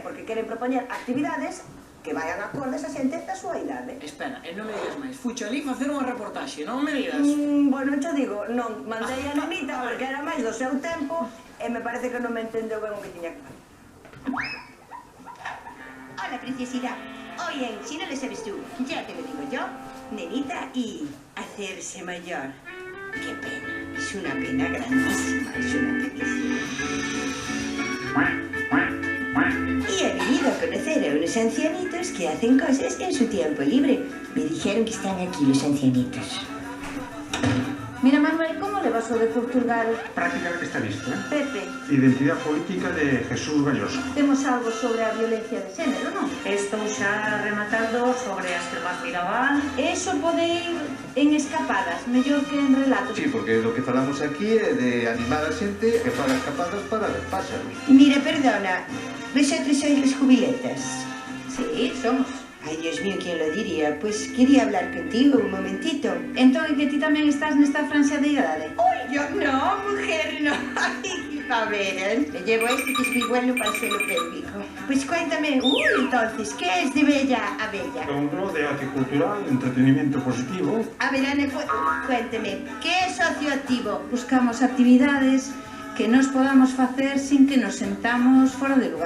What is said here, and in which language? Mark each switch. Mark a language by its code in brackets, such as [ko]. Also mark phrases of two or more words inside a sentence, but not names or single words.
[gl] Porque queren propoñer actividades que [es] vayan acordes [gl] a xente da súa idade. Espera, e non me digas máis. Fuche ali facer unha reportaxe, non me digas? Bueno, xo digo, non, mandei a nenita porque era máis do seu tempo e me parece que non me entendeu ben o que tiña que facer. [es] Hola, preciosidad. Oye, si no lo sabes tú, ya te lo digo yo, nenita y hacerse mayor. Qué pena, es una pena grandísima, es una penísima. Y he venido a conocer a unos ancianitos que hacen cosas en su tiempo libre. Me dijeron que están aquí los ancianitos. Mira, Manuel, ¿cómo le vas a de Portugal? Prácticamente está listo, ¿eh? Pepe, Identidad política de Jesús Galloso. [gl] temos algo sobre a violencia de xénero, non? Estou xa rematando sobre as Termas Mirabal. Eso pode ir en escapadas, mellor que en relatos. Sí, porque [es] lo que [gl] falamos aquí é de animar a xente que faga escapadas para ver páxaros. [es] Mira, perdona, ¿vosotros sois los jubiletas? Sí, somos. Ay, Dios mío, ¿quién lo diría? Pues quería hablar contigo un momentito. [gl] Entón, que ti tamén estás nesta franxa de idade? [es] Uy, yo no, mujer, no. Ay, a ver, me llevo este que es muy bueno para el suelo pélvico. Pues cuéntame, entonces, ¿qué es de Bella a Bella? Un blog de arte cultural, entretenimiento positivo. A ver, Ana, cuénteme, ¿qué es socioactivo? Buscamos actividades que nos podamos facer sin que nos sentamos fora de lugar.